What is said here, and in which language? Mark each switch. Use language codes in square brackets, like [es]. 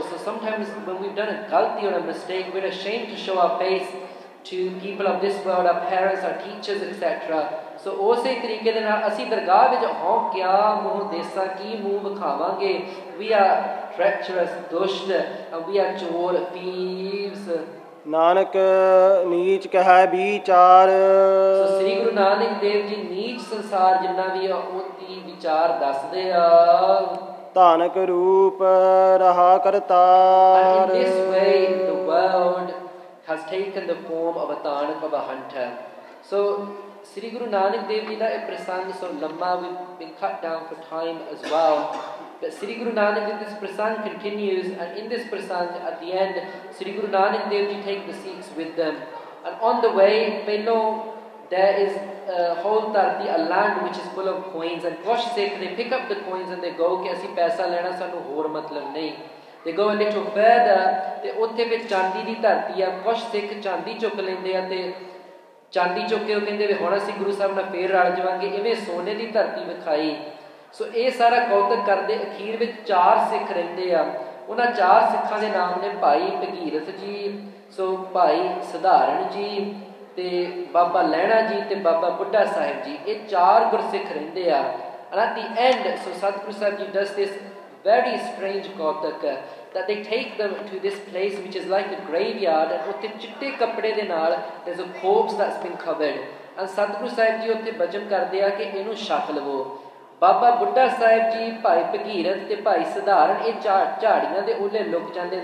[en] So sometimes when we've done a galti or a mistake, we're ashamed to show our face to people of this world, our parents, our teachers, etc. [pa] So ਉਸੇ ਤਰੀਕੇ ਦੇ ਨਾਲ ਅਸੀਂ ਦਰਗਾਹ ਵਿੱਚ ਹਉ ਕਿਆ ਮੋਹ ਦੇਸਾ ਕੀ ਮੂੰਹ ਵਿਖਾਵਾਂਗੇ। [en] We are treacherous, ਦੁਸ਼ਟ, and we are ਚੋਰ, thieves. [pa] ਨਾਨਕ ਨੀਚ ਕਹਿ ਵਿਚਾਰ। ਸੋ ਸ੍ਰੀ ਗੁਰੂ ਨਾਨਕ ਦੇਵ ਜੀ ਨੀਚ ਸੰਸਾਰ ਜਿੰਨਾ ਵੀ ਆ ਉਹਦੀ ਵਿਚਾਰ ਦੱਸਦੇ ਆ। ਧਾਨਕ ਰੂਪ ਰਹਾ Kartar. [en] In this way the world has taken the form of a Nanak, of a hunter. So Sri Guru Nanak Dev Ji da [pa] ਇਹ ਪ੍ਰਸੰਗ [en] so [pa] ਲੰਮਾ, [en] we've been cut down for time as well. But Sri Guru Nanak Dev, this prasang continues, and in this prasang at the end Sri Guru Nanak Dev Ji take the Sikhs with them, and on the way ਪਹਿਲੋਂ there is a whole tarti, a land which is full of coins, and kush Sikh they pick up the coins and they go [pa] ਕਿ ਅਸੀਂ ਪੈਸਾ ਲੈਣਾ, ਸਾਨੂੰ ਹੋਰ ਮਤਲਬ ਨਹੀਂ। [en] They go a little further [pa] ਤੇ ਉੱਥੇ ਵਿੱਚ ਚਾਂਦੀ ਦੀ ਧਰਤੀ ਆ। ਕੁਸ਼ ਸਿੱਖ ਚਾਂਦੀ ਚੁੱਕ ਲੈਂਦੇ ਆ ਤੇ ਚਾਂਦੀ ਚੁੱਕ ਕੇ ਉਹ ਕਹਿੰਦੇ ਵੀ ਹੁਣ ਅਸੀਂ ਗੁਰੂ ਸਾਹਿਬ ਨਾਲ ਫੇਰ ਰਲ ਜਾਵਾਂਗੇ। ਇਵੇਂ ਸੋਨੇ ਦੀ ਧਰਤੀ ਵਿਖਾਈ। ਸੋ ਇਹ ਸਾਰਾ ਕੌਤਕ ਕਰਦੇ ਅਖੀਰ ਵਿੱਚ 4 ਸਿੱਖ ਰਹਿੰਦੇ ਆ। ਉਹਨਾਂ 4 ਸਿੱਖਾਂ ਦੇ ਨਾਮ ਨੇ ਭਾਈ ਭਗੀਰਥ ਜੀ, ਸੋ ਭਾਈ ਸਧਾਰਨ ਜੀ ਤੇ ਬਾਬਾ ਲਹਿਣਾ ਜੀ ਤੇ ਬਾਬਾ ਬੁੱਢਾ ਸਾਹਿਬ ਜੀ। ਇਹ 4 ਗੁਰਸਿੱਖ ਰਹਿੰਦੇ ਆ। [en] And at the end, so Sadhguru Sahib Ji does this very strange kautak that they take them to this place which is like a graveyard, and [pa] utte chitte kapde de naal [en] there's a corpse that's been covered, and Sadhguru Sahib Ji [pa] utte bhajan karde a ki ਇਹਨੂੰ ਛਕ ਲਵੋ। ਬਾਬਾ ਬੁੱਢਾ ਸਾਹਿਬ ਜੀ, ਭਾਈ ਭਗੀਰਥ ਤੇ ਭਾਈ ਸਧਾਰਨ ਇਹ ਝਾੜੀਆਂ ਦੇ ਉਹਲੇ ਲੁਕ ਜਾਂਦੇ।